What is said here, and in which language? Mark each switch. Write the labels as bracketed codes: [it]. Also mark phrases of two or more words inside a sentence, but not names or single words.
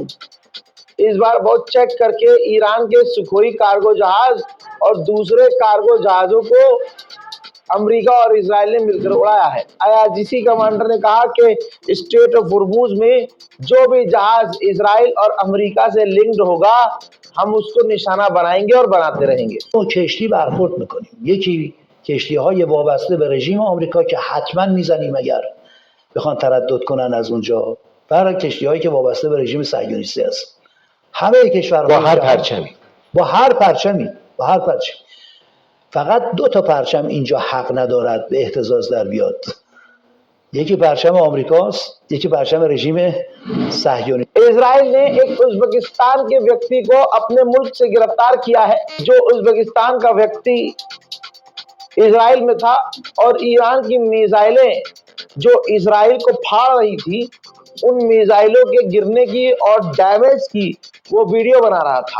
[hi] इस बार बहुत चेक करके ईरान के सुखोई कार्गो जहाज और दूसरे कार्गो जहाजों को अमेरिका और इजराइल ने मिलकर उड़ाया है। IRGC कमांडर ने कहा कि स्ट्रेट ऑफ हुर्मुज में जो भी जहाज इजराइल और अमेरिका से लिंक्ड होगा हम उसको निशाना बनाएंगे और बनाते रहेंगे। [fa] तो کشتی برخورد میکنیم، یکی کشتی‌های وابسته به رژیم آمریکا که حتما میزنیم اگر بخوان تردد کنن از اونجا، برای کشتی‌هایی که وابسته به رژیم صهیونیستی است. همه کشورها با هر پرچمی، با هر پرچمی فقط 2 تا پرچم اینجا حق ندارد به اهتزاز در بیاد. یکی پرچم آمریکاست، یکی پرچم رژیم صهیونی. [hi] इजराइल ने एक उज्बेकिस्तान के व्यक्ति को अपने मुल्क से गिरफ्तार किया है। जो उज्बेकिस्तान का व्यक्ति इजराइल में था और ईरान की मिसाइलें जो इजराइल को फाड़ रही थी, उन मिसाइलों के गिरने की और डैमेज की वो वीडियो बना रहा था।